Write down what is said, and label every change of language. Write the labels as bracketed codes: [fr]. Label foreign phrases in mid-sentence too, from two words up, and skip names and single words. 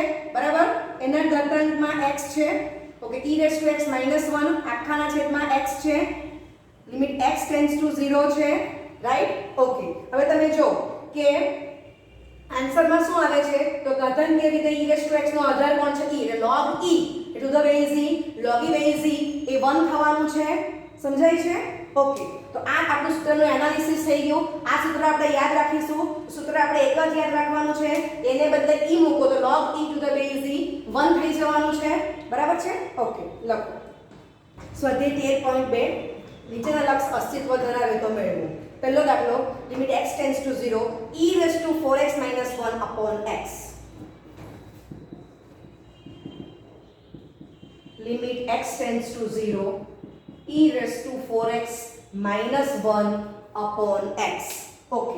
[gu] બરાબર? એના ઘાતાંકમાં x છે. ઓકે. [en] e raise to x [gu] - 1 આખાના છેદમાં x છે. [en] limit x tends to 0 [gu] છે. રાઈટ? ઓકે. હવે તમે જો કે આન્સરમાં શું આવે છે? તો ઘાતાંકીય વિધેય [en] e raise to x [gu] નો આધાર કોણ છે? e. એટલે [en] log e to the base e, [gu] log e base e એ 1 થવાનું છે. સમજાય છે? ઓકે. તો આ આપણું સૂત્રનું એનાલિસિસ થઈ ગયું. આ સૂત્ર આપણે યાદ રાખીશું. સૂત્ર આપણે એક જ યાદ રાખવાનું છે. એને બદલે e મૂકો તો [en] log e to the base e [gu] 1 થઈ જવાનું છે. બરાબર છે? ઓકે. લખો. સ્વાધ્યાય 13.2 નીચેના લક્ષ અસ્તિત્વ ધરાવે તો મેળવો. પહેલો દાખલો [en] limit x tends to 0 e raise to 4x - 1 upon x. limit x tends to 0 e raise to 4x - 1 upon x. [gu] ઓકે.